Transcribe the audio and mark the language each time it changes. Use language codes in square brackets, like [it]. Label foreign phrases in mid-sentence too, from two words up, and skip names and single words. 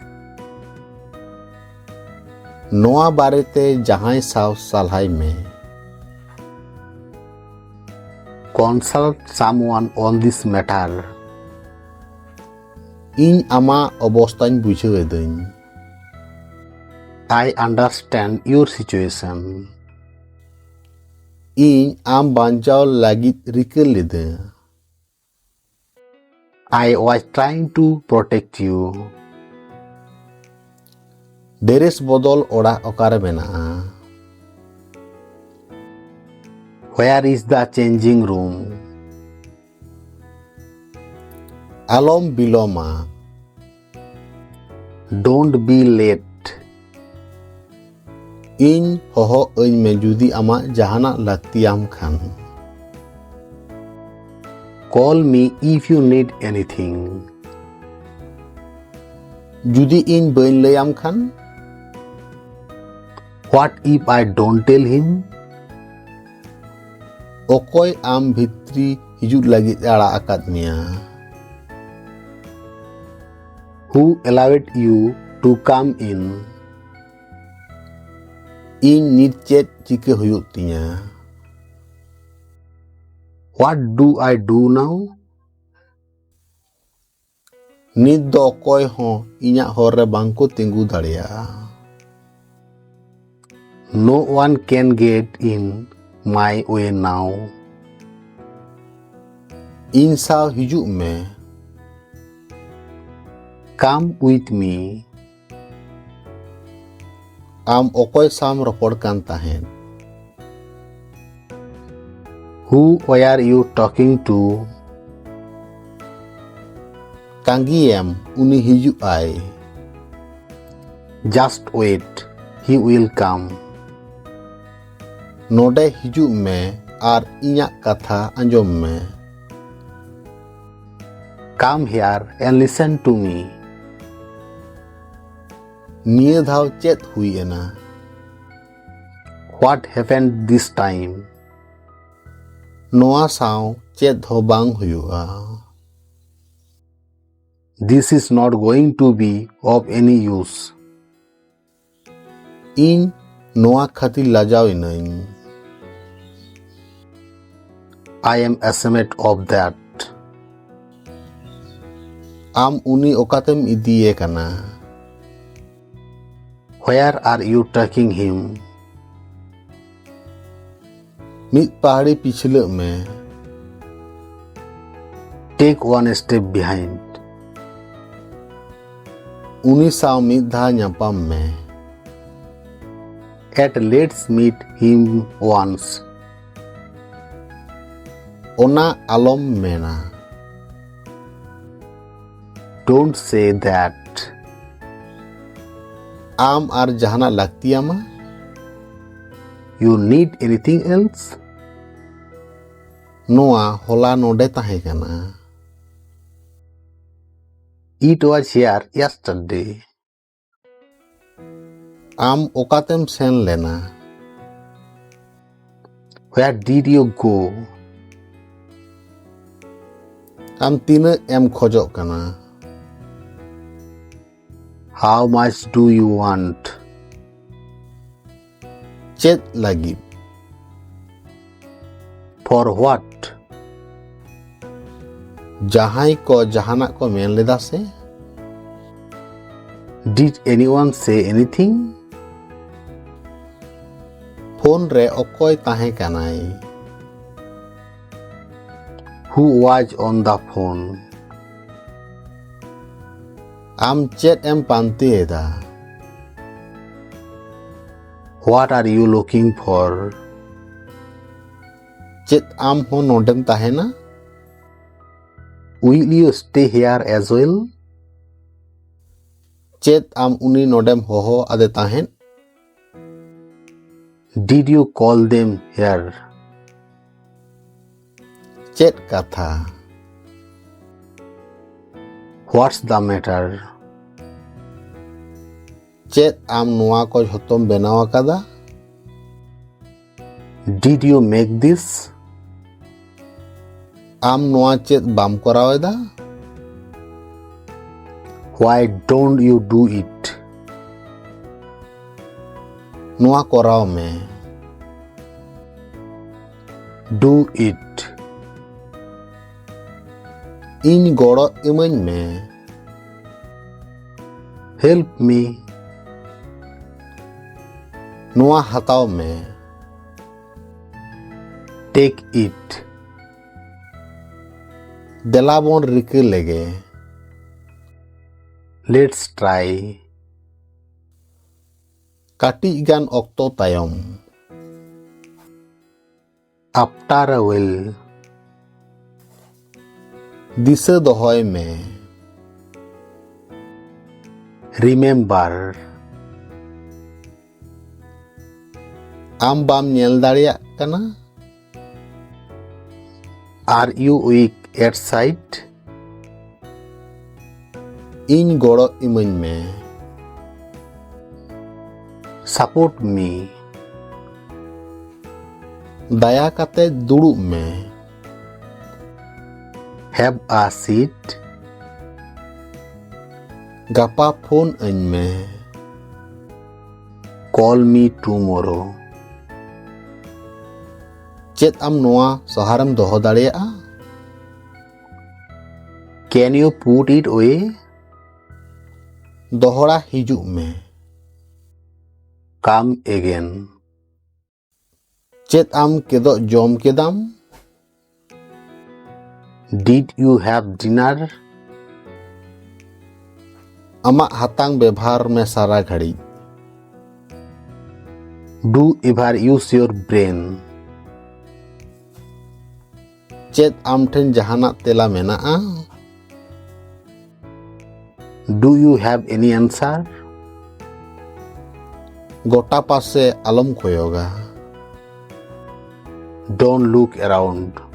[sat] Noa barete jahay saw salhay me. [en] Consult someone on this matter. [sat] Iñ ama obostañ buঝaw edañ. [en] I understand your situation. [sat] ᱤᱧ ᱟᱢ ᱵᱟᱧᱪᱟᱣ ᱞᱟᱹᱜᱤᱫ ᱨᱤᱠᱟᱹ ᱞᱮᱫᱟ. [en] I was trying to protect you. [sat] ᱰᱮᱨᱮᱥ ᱵᱚᱫᱚᱞ ᱚᱲᱟᱜ ᱚᱠᱟᱨᱮ ᱢᱮᱱᱟᱜᱼᱟ? [en] Where is the changing room? [sat] ᱟᱞᱚᱢ ᱵᱤᱞᱚᱢᱟ. [en] Don't be late. [sat] ᱤᱧ ᱦᱚᱦᱚ ᱟᱹᱧ ᱢᱮ ᱡᱩᱫᱤ ᱟᱢᱟᱜ ᱡᱟᱦᱟᱱᱟᱜ ᱞᱟᱹᱠᱛᱤᱭᱟᱢ ᱠᱷᱟᱱ. [en] Call me if you need anything. [sat] ᱡᱩᱫᱤ ᱤᱧ ᱵᱟᱹᱧ ᱞᱟᱹᱭᱟᱢ ᱠᱷᱟᱱ? [en] What if I don't tell him? [sat] ᱚᱠᱚᱭ ᱟᱢ ᱵᱷᱤᱛᱨᱤ ᱦᱤᱡᱩᱜ ᱞᱟᱹᱜᱤᱫ ᱟᱲᱟᱜ ᱟᱠᱟᱫ ᱢᱮᱭᱟ? [en] Who allowed you to come in? [sat] ᱤᱧ ᱱᱤᱛ ᱪᱮᱫ ᱪᱤᱠᱟᱹ ᱦᱩᱭᱩᱜ ᱛᱤᱧᱟ? [en] What do I do now? [sat] ᱱᱤᱛ ᱫᱚ ᱚᱠᱚᱭ ᱦᱚᱸ ᱤᱧᱟᱹᱜ ᱦᱚᱨ ᱨᱮ ᱵᱟᱝᱠᱚ ᱛᱤᱸᱜᱩ ᱫᱟᱲᱮᱭᱟᱜᱼᱟ. [en] No one can get in my way now. [sat] ᱤᱧ ᱥᱟᱶ ᱦᱤᱡᱩᱜ ᱢᱮ. [en] Come with me. [sat] ᱟᱢ ᱚᱠᱚᱭ ᱥᱟᱶᱢ ᱨᱚᱯᱚᱲ ᱠᱟᱱ ᱛᱟᱦᱮᱸᱫ? [en] Who were you talking to? [sat] ᱛᱟᱸᱜᱤᱭᱮᱢ, ᱩᱱᱤ ᱦᱤᱡᱩᱜᱼᱟᱭ. [en] Just wait. He will come. [sat] ᱱᱚᱰᱮ ᱦᱤᱡᱩᱜ ᱢᱮ ᱟᱨ ᱤᱧᱟᱹᱜ ᱠᱟᱛᱷᱟ ᱟᱸᱡᱚᱢ ᱢᱮ. [en] Come here and listen to me. [sat] ᱱᱤᱭᱟᱹ ᱫᱷᱟᱣ ᱪᱮᱫ ᱦᱩᱭ ᱮᱱᱟ? [en] What happened this time? [sat] ᱱᱚᱣᱟ ᱥᱟᱶ ᱪᱮᱫ ᱦᱚᱸ ᱵᱟᱝ ᱦᱩᱭᱩᱜᱼᱟ. [en] This is not going to be of any use. [sat] ᱤᱧ ᱱᱚᱣᱟ ᱠᱷᱟᱹᱛᱤᱨ ᱞᱟᱡᱟᱣ ᱤᱱᱟᱹᱧ. [en] I am ashamed of that. [sat] ᱟᱢ ᱩᱱᱤ ᱚᱠᱟᱛᱮᱢ ᱤᱫᱤᱭᱮ ᱠᱟᱱᱟ? [en] Where are you taking him? [sat] ᱢᱤᱫ ᱯᱟᱦᱲᱤ ᱯᱤᱪᱷᱞᱟᱹᱜ ᱢᱮ. [en] Take one step behind. [sat] ᱩᱱᱤ ᱥᱟᱶ ᱢᱤᱫ ᱫᱷᱟᱣ ᱧᱟᱯᱟᱢ ᱢᱮ. [en] Let's meet him once. [sat] ᱚᱱᱟ ᱟᱞᱚᱢ ᱢᱮᱱᱟ. [en] Don't say that. [sat] ᱟᱢ ᱟᱨ ᱡᱟᱦᱟᱱᱟᱜ ᱞᱟᱹᱠᱛᱤᱭᱟᱢᱟ? [en] You need anything else? [sat] ᱱᱚᱣᱟ ᱦᱚᱞᱟ ᱱᱚᱰᱮ ᱛᱟᱦᱮᱸ ᱠᱟᱱᱟ. [en] It was here yesterday. [sat] ᱟᱢ ᱚᱠᱟᱛᱮᱢ ᱥᱮᱱ ᱞᱮᱱᱟ? [en] Where did you go? [sat] ᱟᱢ ᱛᱤᱱᱟᱹᱜ ᱮᱢ ᱠᱷᱚᱡᱚᱜ ᱠᱟᱱᱟ? [en] How much do you want? [sat] ᱪᱮᱫ ᱞᱟᱹᱜᱤᱫ? [en] For what? [sat] ᱡᱟᱦᱟᱸᱭ ᱠᱚ ᱡᱟᱦᱟᱱᱟᱜ ᱠᱚ ᱢᱮᱱ ᱞᱮᱫᱟ ᱥᱮ? [en] Did anyone say anything? [sat] ᱯᱷᱳᱱ ᱨᱮ ᱚᱠᱚᱭ ᱛᱟᱦᱮᱸ ᱠᱟᱱᱟᱭ? [en] Who was on the phone? [sat] ᱟᱢ ᱪᱮᱫ ᱮᱢ ᱯᱟᱱᱛᱮᱭᱮᱫᱟ? [en] What are you looking for? [sat] ᱪᱮᱫ ᱟᱢ ᱦᱚᱸ ᱱᱚᱰᱮᱢ ᱛᱟᱦᱮᱱᱟ? [en] Will you stay here as well? [sat] ᱪᱮᱫ ᱟᱢ ᱩᱱᱤ ᱱᱚᱰᱮᱢ ᱦᱚᱦᱚ ᱟᱫᱮ ᱛᱟᱦᱮᱸᱫ? [en] Did you call them here? [sat] ᱪᱮᱫ ᱠᱟᱛᱷᱟ? [en] What's the matter? [sat] ᱪᱮᱫ ᱟᱢ ᱱᱚᱣᱟ ᱠᱚ ᱡᱷᱚᱛᱚᱢ ᱵᱮᱱᱟᱣ ᱟᱠᱟᱫᱟ? [en] Did you make this? [sat] ᱟᱢ ᱱᱚᱣᱟ ᱪᱮᱫ ᱵᱟᱢ ᱠᱚᱨᱟᱣ ᱮᱫᱟ? [en] Why don't you do it? [sat] ᱱᱚᱣᱟ ᱠᱚᱨᱟᱣ ᱢᱮ. [en] Do it. [sat] ᱤᱧ ᱜᱚᱲᱚ ᱤᱢᱟᱹᱧ ᱢᱮ. [en] Help me. [sat] ᱱᱚᱣᱟ ᱦᱟᱛᱟᱣ ᱢᱮ, [en] take it, [sat] ᱫᱮᱞᱟ ᱵᱚᱱ ᱨᱤᱠᱟᱹ ᱞᱮᱜᱮ, [en] let's try, [sat] ᱠᱟᱹᱴᱤᱡ ᱜᱟᱱ ᱚᱠᱛᱚ ᱛᱟᱭᱚᱢ, [en] after a while, [sat] ᱫᱤᱥᱟᱹ ᱫᱚᱦᱚᱭ ᱢᱮ, [en] remember, [sat] ᱟᱢ ᱵᱟᱢ ᱧᱮᱞ ᱫᱟᱲᱮᱭᱟᱜ ᱠᱟᱱᱟ? [en] are you weak at sight? [sat] ᱤᱧ ᱜᱚᱲᱚ ᱤᱢᱟᱹᱧ ᱢᱮ, [en] support me, [sat] ᱫᱟᱭᱟ ᱠᱟᱛᱮ ᱫᱩᱲᱩᱵ ᱢᱮ, [en] have a seat, [sat] ᱜᱟᱯᱟ ᱯᱷᱳᱱ ᱟᱹᱧ ᱢᱮ, [en] call me tomorrow, [sat] ᱪᱮᱫ ᱟᱢ ᱱᱚᱣᱟ ᱥᱟᱦᱟᱨᱮᱢ ᱫᱚᱦᱚ ᱫᱟᱲᱮᱭᱟᱜᱼᱟ? [en] can you put it away? [sat] ᱫᱚᱦᱲᱟ ᱦᱤᱡᱩᱜ ᱢᱮ, [en] come again, [sat] ᱪᱮᱫ ᱟᱢ ᱠᱮᱫᱳᱜ ᱡᱚᱢ ᱠᱮᱫᱟᱢ? [en] did you have dinner? [sat] ᱟᱢᱟᱜ ᱦᱟᱛᱟᱝ ᱵᱮᱵᱷᱟᱨ ᱢᱮ ᱥᱟᱨᱟ ᱜᱷᱟᱹᱲᱤᱡ, [en] do ever use your brain? [sat] ᱪᱮᱫ ᱟᱢ ᱴᱷᱮᱱ ᱡᱟᱦᱟᱱᱟᱜ ᱛᱮᱞᱟ ᱢᱮᱱᱟᱜᱼᱟ? [en] do you have any answer? [sat] ᱜᱚᱴᱟ ᱯᱟᱥᱮ ᱟᱞᱚᱢ ᱠᱚᱭᱚᱜᱟ, [en] don't look around,